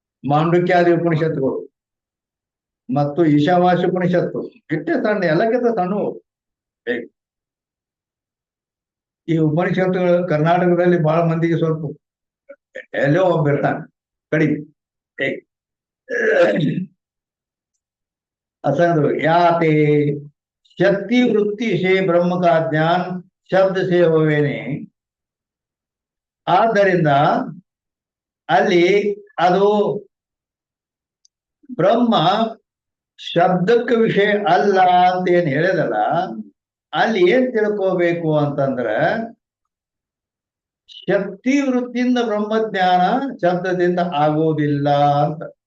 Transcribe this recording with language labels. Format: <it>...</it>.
<kn>ಮಾಂಡುಕ್ಯಾದಿ ಉಪನಿಷತ್ತುಗಳು ಮತ್ತು ಈಶಾವಾಸ್ಯ ಉಪನಿಷತ್ತು ಇಷ್ಟೇ ಸಣ್ಣ, ಎಲ್ಲಕ್ಕಿಂತ ಸಣ್ಣ. ಈ ಉಪನಿಷತ್ತುಗಳು ಕರ್ನಾಟಕದಲ್ಲಿ ಬಹಳ ಮಂದಿಗೆ ಸ್ವಲ್ಪ ಎಲ್ಲೋ ಒಬ್ಬಿರ್ತಾನೆ ಕಡಿಮೆ.</kn> <hi>असंग याते शक्ति वृत्ति से ब्रह्म का ज्ञान शब्द से होवेನೆ.</hi> <kn>ಆದ್ದರಿಂದ ಅಲ್ಲಿ ಅದು ಬ್ರಹ್ಮ ಶಬ್ದಕ್ಕೆ ವಿಷಯ ಅಲ್ಲ ಅಂತ ಏನ್ ಹೇಳಿದಲ್ಲ, ಅಲ್ಲಿ ಏನ್ ತಿಳ್ಕೋಬೇಕು ಅಂತಂದ್ರ ಶಕ್ತಿ ವೃತ್ತಿಯಿಂದ ಬ್ರಹ್ಮಜ್ಞಾನ ಶಬ್ದದಿಂದ ಆಗೋದಿಲ್ಲ ಅಂತ.</kn>